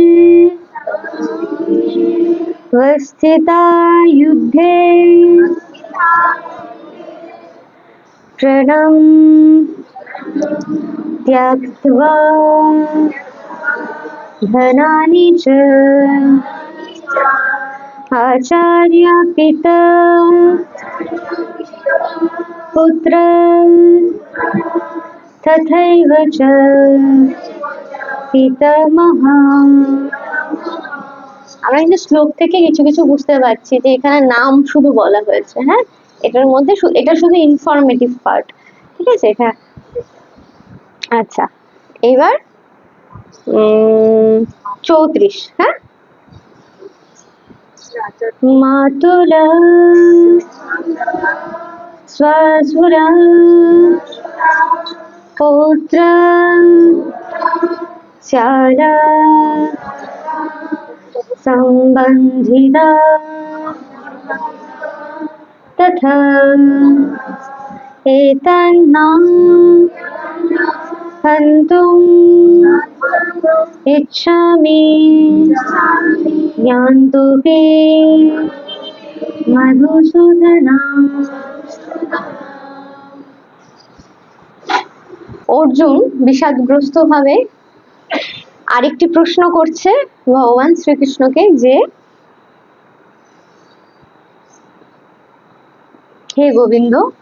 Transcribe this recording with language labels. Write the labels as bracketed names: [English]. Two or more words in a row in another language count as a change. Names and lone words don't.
[Sanskrit] वस्थिता युद्धे प्रणं त्यक्त्वा धनानि च आचार्य पिता पुत्र तथैव च পিতামহা। [Bangla] আমরা কিন্তু শ্লোক থেকে কিছু কিছু বুঝতে পারছি যে এখানে নাম শুধু বলা হয়েছে। হ্যাঁ, এটার মধ্যে এটা শুধু [English] informative part, [Bangla] ঠিক আছে। এখানে আচ্ছা, এবার 34। [Sanskrit] হ্যাঁ, মাতুলা स्वसुरा पौत्र शाला संबंधिता तथा एतन्ना हन्तुम् इच्छामि यान्तु हि मधुसूदना। [Bangla] অর্জুন বিষাদগ্রস্ত ভাবে আরেকটি প্রশ্ন করছে ভগবান শ্রীকৃষ্ণকে যে হে গোবিন্দ,